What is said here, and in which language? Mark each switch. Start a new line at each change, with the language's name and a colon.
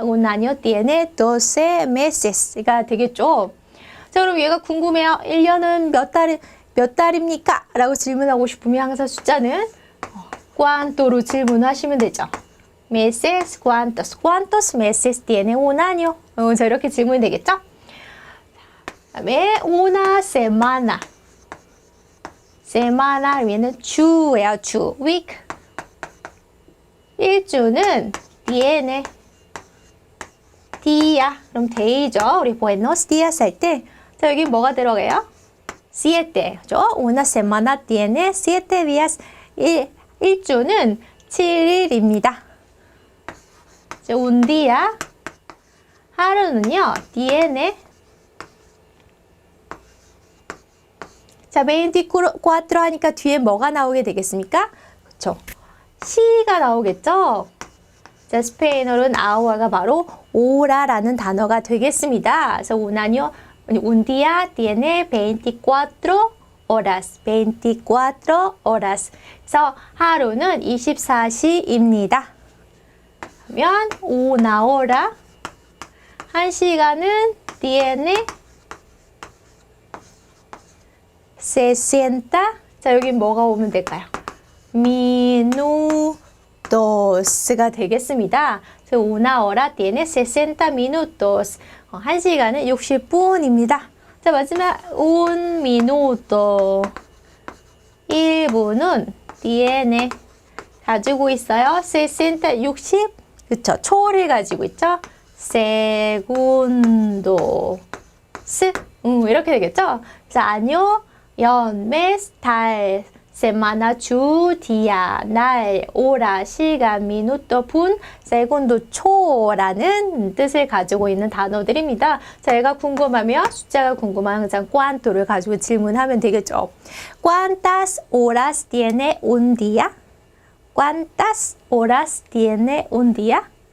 Spanish: Un año tiene 12 meses
Korean: 가 되겠죠. 자, 그럼 얘가 궁금해요. 1년은 몇 달입니까? 라고 질문하고 싶으면 항상 숫자는 cuánto로 질문하시면 되죠.
Spanish: meses, cuántos meses tiene un año?
Korean: 자, 이렇게 질문이 되겠죠? 다음에 una semana. sema나는 주예요, 주. week. 일주는 tiene, día, 그럼 day죠. 우리 buenos días 할 때, 자, 여기 뭐가 들어가요?
Spanish: siete,
Korean: 그죠?
Spanish: Una semana tiene 7 días.
Korean: 일주는 7일입니다.
Spanish: un día,
Korean: 하루는요,
Spanish: tiene.
Korean: 자, 24 하니까 뒤에 뭐가 나오게 되겠습니까? 그쵸? 시가 나오겠죠? 자, 스페인어로는 아우아가 바로 오라라는 단어가 되겠습니다. 그래서
Spanish: un año, un día tiene 24 horas. 24 horas.
Korean: 그래서 하루는 24시입니다. 그러면
Spanish: una hora,
Korean: 한 시간은
Spanish: tiene 60.
Korean: 자, 여기 뭐가 오면 될까요? minutos. minutos가 되겠습니다.
Spanish: 그래서 una hora tiene 60 minutos.
Korean: 1시간은 60분입니다. 자, 마지막
Spanish: un minuto.
Korean: 1분은 tiene 가지고 있어요. 60, 그쵸? 초를 가지고 있죠?
Spanish: segundos.
Korean: 이렇게 되겠죠? 자, año, 연, mes, 달, semana, 주, día, 날, hora, 시간, minuto, 분, segundo, 초라는 뜻을 가지고 있는 단어들입니다. 자, 얘가 궁금하면 숫자가 궁금하면 항상 cuánto를 가지고 질문하면 되겠죠.
Spanish: ¿Cuántas horas tiene un día? ¿Cuántas horas tiene un día?